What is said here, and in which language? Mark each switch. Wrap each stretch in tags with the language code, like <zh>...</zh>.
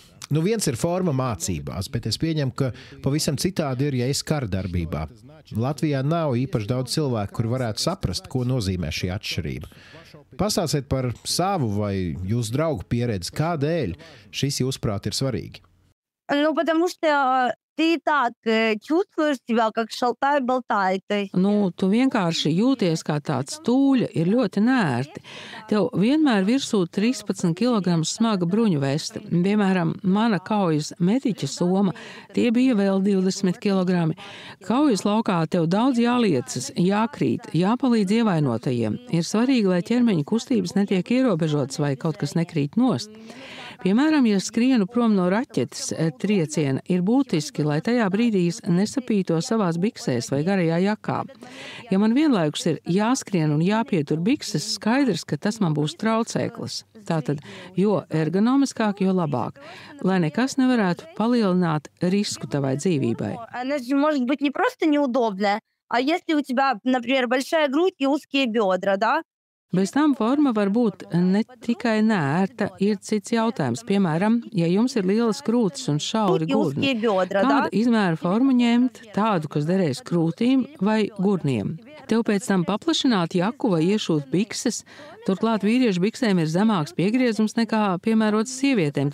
<lv>Viens ir forma mācībās, bet es pieņemu, ka pavisam citādi ir, ja es kardarbībā. Latvijā nav īpaši daudz cilvēku, kuri varētu saprast, ko nozīmē šī atšķirība. Pastāstiet par savu vai jūsu draugu pieredzi, kādēļ šis, jūsuprāt, ir svarīgi.</lv> <ru>Потому что ты так чувствуешь себя, как šaltāj-baltāj.</ru> <lv>Tu vienkārši jūties kā tāds stūļa, ir ļoti nērti. Tev vienmēr virsū 13 kg smaga bruņu veste. Piemēram, mana kaujas mediķa soma, tie bija vēl 20 kg. Kaujas laukā tev daudz jāliecas, jākrīt, jāpalīdz ievainotajiem. Ir svarīgi, lai ķermeņa kustības netiek ierobežotas vai kaut kas nekrīt nost. Piemēram, ja skrienu prom no raķetes trieciena, ir būtiski, lai tajā brīdī nesapīto savās biksēs vai garajā jakā. Ja man vienlaikus ir jāskrien un jāpietur bikses, skaidrs, ka tas man būs traucēklis. Tātad, jo ergonomiskāk, jo labāk, lai nekas nevarētu palielināt risku tavai dzīvībai.</lv> <ru>Может быть не просто неудобная, а если у тебя, например, большая грудь и узкие бедра, да?</ru> <lv>Bez tam forma var būt ne tikai neērta, ir cits jautājums. Piemēram, ja jums ir lielas krūtis un šauri gurni, kādu izmēru formu ņemt, tādu, kas derēs krūtīm vai gurniem? Tev pēc tam paplašināt jaku vai iešūt bikses, turklāt vīriešu biksēm ir zemāks piegriezums nekā piemērots sievietēm.</lv>